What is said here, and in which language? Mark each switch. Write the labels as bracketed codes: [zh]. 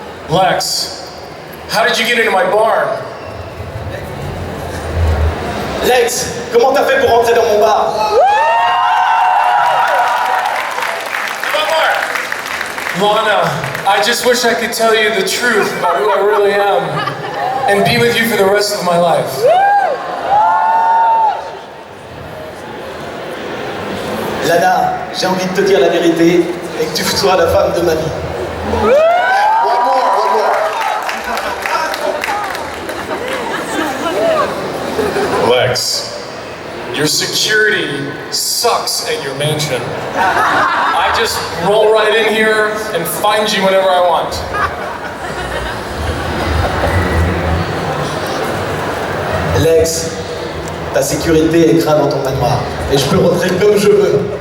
[en] Lex, how did you get into my barn? [fr] Lex, comment t'as fait pour rentrer dans mon bar? [en] Lana, I just wish I could tell you the truth about who I really am and be with you for the rest of my life. [fr] Lana, j'ai envie de te dire la vérité et que tu sois la femme de ma vie. [en] One more. Lex, your security sucks at your mansion. I just roll right in here and find you whenever I want. [fr] Lex, ta sécurité est grave dans ton manoir et je peux rentrer comme je veux.